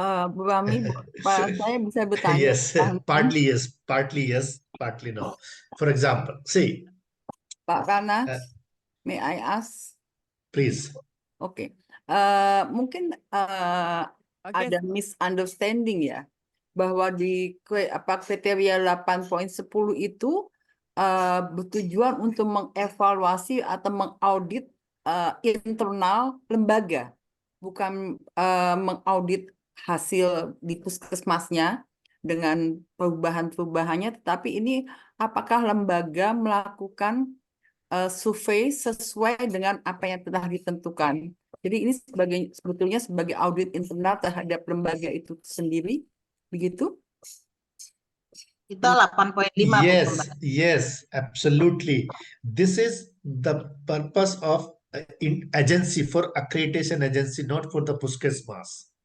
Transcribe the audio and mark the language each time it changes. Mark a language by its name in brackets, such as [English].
[Indonesian] Bu Rami, saya bisa bertanya? [English] Yes, partly yes, partly no. For example, see, Pak Rana, may I ask? please. [Indonesian] Oke, mungkin Oke. ada misunderstanding ya, bahwa di kriteria 8.10 itu bertujuan untuk mengevaluasi atau mengaudit internal lembaga, bukan mengaudit hasil di puskesmasnya dengan perubahan-perubahannya, tetapi ini apakah lembaga melakukan survei sesuai dengan apa yang telah ditentukan. Jadi ini sebetulnya sebagai audit internal terhadap lembaga itu sendiri, begitu? Kita 8.5 [English] Yes, yes, absolutely. This is the purpose of agency for accreditation agency, not for the Puskesmas.